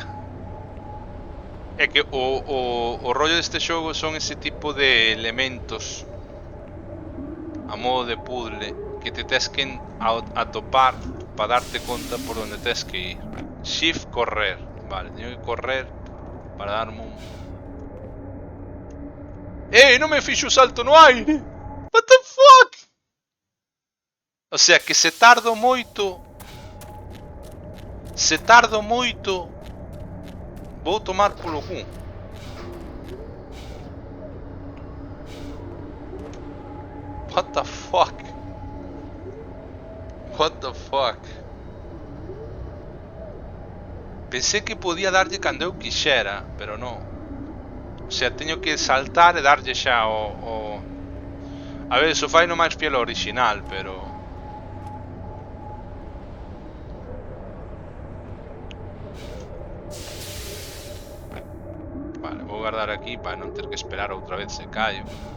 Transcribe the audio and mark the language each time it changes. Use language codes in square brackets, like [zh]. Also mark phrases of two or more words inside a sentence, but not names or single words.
[gl] É que o rollo deste xogo son ese tipo de elementos a modo de puzzle que te tes que atopar para darte conta por onde tes que ir. Shift correr. Vale, teño que correr para darme un... Non me fixo o salto no aire! [en] What the fuck? [es] O sea [gl] que se tardo moito... Vou tomar polo cu. [en] What the fuck? What the fuck? [gl] Pensei que podía darlle cando eu quixera, pero non. [es] O sea, [gl] teño que saltar e darlle xa o... A ver, iso fai no máis fiel ao original, pero... Vale, vou guardar aquí para non ter que esperar outra vez se callo.